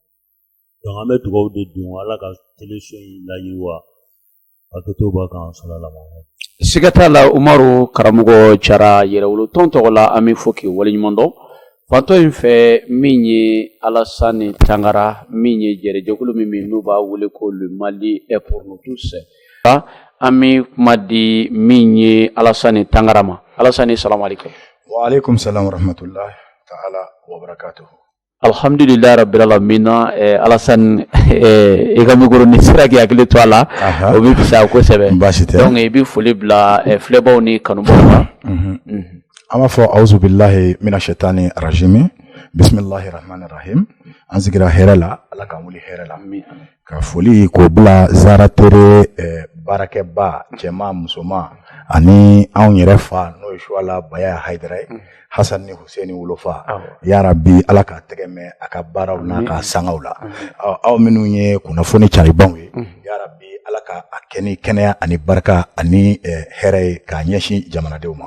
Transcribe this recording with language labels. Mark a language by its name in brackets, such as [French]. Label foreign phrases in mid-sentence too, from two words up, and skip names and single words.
[Bambara] Donc an bɛ dugawu de don Ala ka téléso in layiriwa a kɛ to b'a kan sallallahu. Siga t'a la Umaru Karamɔgɔ Jara yɛrɛwolotɔn tɔgɔ la an bɛ fɔ k'i waleɲuman dɔn fantɔ in fɛ min ye Alassane Tangara min ye jɛrɛjɛkulu min bɛ n'u b'a wele ko le [French] Mali est pour nous tous [Bambara] an bɛ kuma di min ye Alassane Tangara ma Alassane [Arabic] السلام عليكم. وعليكم السلام ورحمة الله تعالى وبركاته. الحمد لله رب العالمين [Bambara] Alassane i ka micro ni sera k'i hakili to a la o bɛ fisaya kosɛbɛ donc i bɛ foli bila filɛbaw ni kanubaaw ma. An b'a fɔ [Arabic] أعوذ بالله من الشيطان الرجيم بسم الله الرحمن الرحيم [Bambara] an sigira hɛrɛ la Ala k'an wuli hɛrɛ la ka foli k'o bila Zara tere baarakɛba cɛma musoma ani anw yɛrɛ fa n'o ye Suwala Baya Hayidara ye Hasan ni Hussein wolofa [Arabic] يا رب [Bambara] Ala ka tɛgɛ mɛn a ka baaraw n'a ka sangaw la aw minnu ye kunnafoni caribanw ye [Arabic] يا رب [Bambara] Ala ka a kɛ ni kɛnɛya ani barika ani hɛrɛ ye k'a ɲɛsin jamanadenw ma.